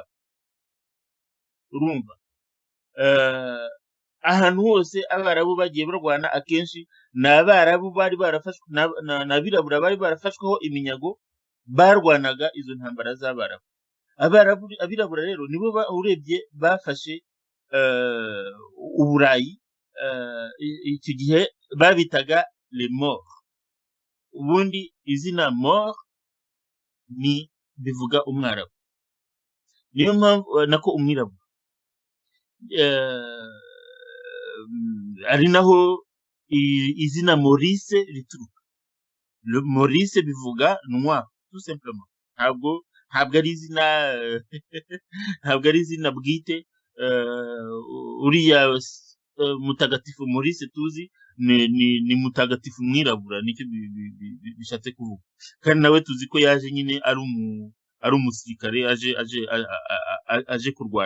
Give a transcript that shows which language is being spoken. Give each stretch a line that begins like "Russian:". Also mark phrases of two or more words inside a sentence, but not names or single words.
Kinyarwanda: Urumva, ahantu hose abarabu bagiye barwana akenshi ni abarabu bari barafashwe, n'abirabura bari barafashweho iminyago, barwanaga izo ntambara z'abarabu. Abirabura rero nibo urebye bafashe Uburayi. Icyo gihe babitaga
French: les morts.
Kinyarwanda: Ubundi izina mort ni bivuga umwarabu, niyo mpamvu nako umwirabura, ari naho izina Maurice rituruka.
French: Maurice bivuga noir, tout simplement.
Kinyarwanda: Ntabwo ari izina ntabwo ari izina bwite. Uriya mutagatifu Maurice tuzi ni mutagatifu mwirabura, nicyo bishatse kuvuga. Kandi nawe tuzi ko yaje nyine ari umusirikare aje kurwana.